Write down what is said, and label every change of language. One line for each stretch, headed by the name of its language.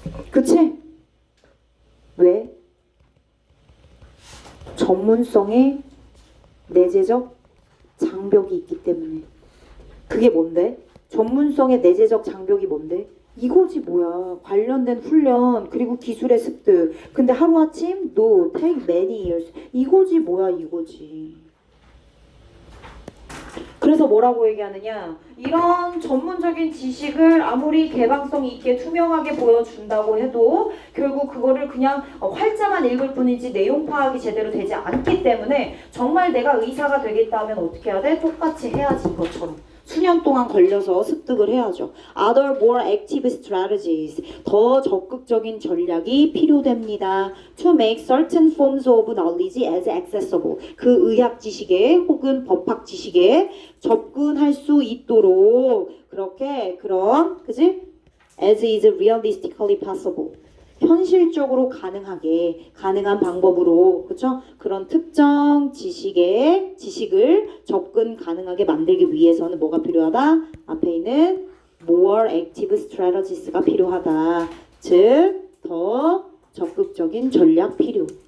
Korean: 그치? 왜? 전문성의 내재적 장벽이 있기 때문에. 그게 뭔데? 전문성의 내재적 장벽이 뭔데? 이거지 뭐야. 관련된 훈련 그리고 기술의 습득. 근데 하루아침
English: no, take many years.
Korean: 이거지 뭐야 이거지. 그래서 뭐라고 얘기하느냐, 이런 전문적인 지식을 아무리 개방성 있게 투명하게 보여준다고 해도 결국 그거를 그냥 활자만 읽을 뿐이지 내용 파악이 제대로 되지 않기 때문에 정말 내가 의사가 되겠다 하면 어떻게 해야 돼? 똑같이 해야지. 이것처럼 수년 동안 걸려서 습득을 해야죠.
English: Other more active strategies.
Korean: 더 적극적인 전략이 필요됩니다.
English: To make certain forms of knowledge as accessible.
Korean: 그 의학 지식에 혹은 법학 지식에 접근할 수 있도록 그렇게 그런 그지?
English: As is realistically possible.
Korean: 현실적으로 가능하게 가능한 방법으로 그렇죠? 그런 특정 지식을 접근 가능하게 만들기 위해서는 뭐가 필요하다? 앞에 있는
English: more active strategies
Korean: 가 필요하다. 즉, 더 적극적인 전략 필요.